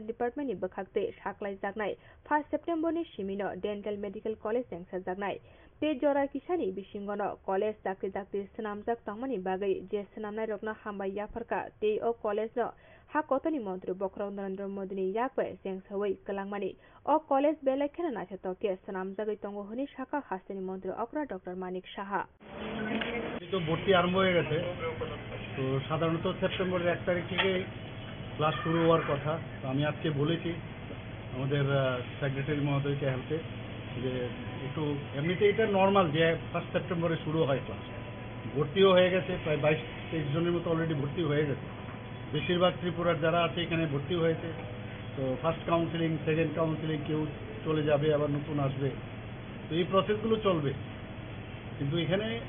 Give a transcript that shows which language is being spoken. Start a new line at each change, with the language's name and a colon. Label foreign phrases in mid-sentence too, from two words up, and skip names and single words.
Kok Borok: डिपार्टमेन्टनि बखागते साख्लाय जागनाय 1 सेप्टेम्बरनि सिमिनो डेन्टल मेडिकल कलेज जेंसर जागनाय ते जरा किसानि बिसिंगनो कलेज दाक्ति दाक्ति सनामजाक तंगमानि बागै जे सनामनाय रगनो हामबाय याफरका ते ओ कलेजनो हाकतनि मन्त्री बखराव नरेन्द्र मोदीनि याकबे जेंसवै कलांगमानि ओ कलेज बेलेखेना नाथेतके सनामजागै तंगो हनि शाखा हास्तिनि मन्त्री अकरा डक्टर मानिक साहा
Bangla: তো ভর্তি আরম্ভ হয়ে গেছে তো সাধারণত সেপ্টেম্বরের 1 তারিখ থেকে ক্লাস শুরু হওয়ার কথা তো আমি আজকে বলেছি আমাদের সেক্রেটারি মহোদয়কে হেল্পে যে একটু এমনিতে এটা নর্মাল যে 1 সেপ্টেম্বরে শুরু হয় ক্লাস ভর্তিও হয়ে গেছে প্রায় 22-23 জনের মতো অলরেডি ভর্তি হয়ে গেছে বেশিরভাগ ত্রিপুরার যারা আছে এখানে ভর্তি হয়েছে তো ফার্স্ট কাউন্সিলিং সেকেন্ড কাউন্সিলিং কেউ চলে যাবে আবার নতুন আসবে তো এই প্রসেসগুলো চলবে কিন্তু এখানে